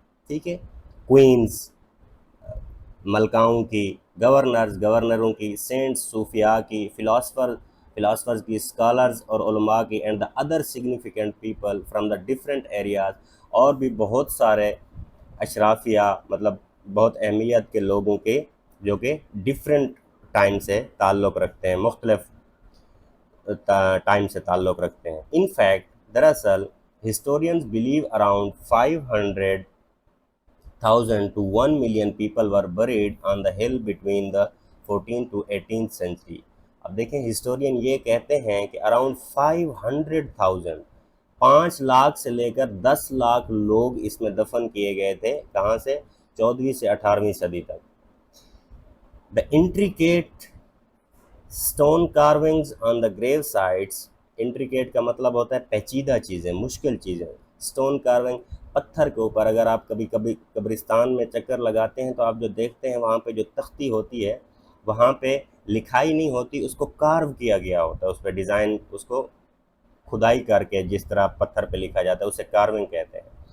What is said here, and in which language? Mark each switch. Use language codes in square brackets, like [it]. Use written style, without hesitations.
[ur] ٹھیک ہے، کوئنز، ملکاؤں کی، گورنروں کی، سینٹس صوفیاء کی، فلاسفرز کی، اسکالرز اور علماء کی، and the other significant people from the different areas, اور بھی بہت سارے اشرافیہ، مطلب بہت اہمیت کے لوگوں کے جو کہ ڈفرینٹ ٹائم سے تعلق رکھتے ہیں، مختلف ٹائم سے تعلق رکھتے ہیں. [en] In fact, دراصل historians believe around 500,000 to 1 million people were buried on the hill between the 14th to 18th century. [ur] اب دیکھیں ہسٹورین یہ کہتے ہیں کہ اراؤنڈ 500,000، 5 لاکھ سے لے کر 10 لاکھ لوگ اس میں دفن کیے گئے تھے. کہاں سے؟ 14ویں سے 18ویں صدی تک. The intricate stone carvings on the grave sites، intricate کا مطلب ہوتا ہے پیچیدہ چیزیں، مشکل چیزیں. stone carving، پتھر کے اوپر. اگر آپ کبھی قبرستان میں چکر لگاتے ہیں تو آپ جو دیکھتے ہیں وہاں پہ جو تختی ہوتی ہے، وہاں پہ لکھائی نہیں ہوتی، اس کو کارو کیا گیا ہوتا ہے، اس پہ ڈیزائن، اس کو کھدائی کر کے جس طرح پتھر پہ لکھا جاتا ہے اسے کارونگ کہتے ہیں.